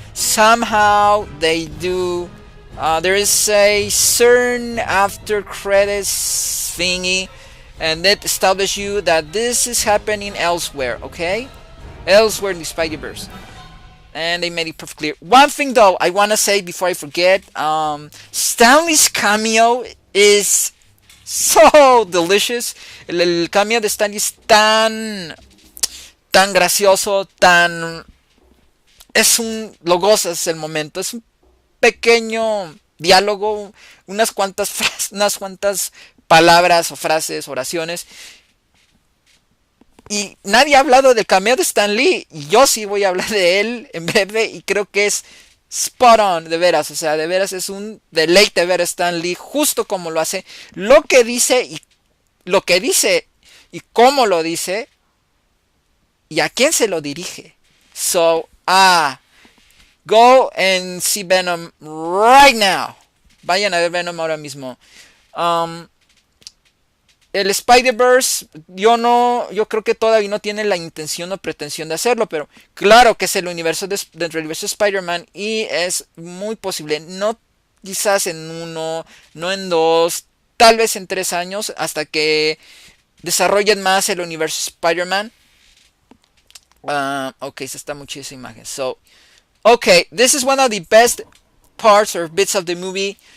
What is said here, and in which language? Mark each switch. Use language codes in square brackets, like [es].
[en] Somehow they do. There is a certain after credits thingy, and that establishes you that this is happening elsewhere. Okay, elsewhere in the spiderverse. And they made it perfectly clear. One thing though, I want to say before I forget, Stanley's cameo is so delicious. [es] El cameo de Stanley es tan gracioso, lo gozas el momento. Es un pequeño diálogo, unas cuantas palabras o frases, oraciones. Y nadie ha hablado del cameo de Stan Lee. Y yo sí voy a hablar de él en breve. Y creo que es spot on, de veras. O sea, de veras es un deleite ver a Stan Lee justo como lo hace. Lo que dice y cómo lo dice. Y a quién se lo dirige. [en] So, go and see Venom right now. [es] Vayan a ver Venom ahora mismo. El Spider-Verse, yo creo que todavía no tiene la intención o pretensión de hacerlo, pero claro que es el universo dentro del universo de Spider-Man y es muy posible, no quizás en 1, no en 2, tal vez en 3 años, hasta que desarrollen más el universo Spider-Man. Ok, esta está mucha esa imagen. [en] So, okay, this is one of the best parts or bits of the movie.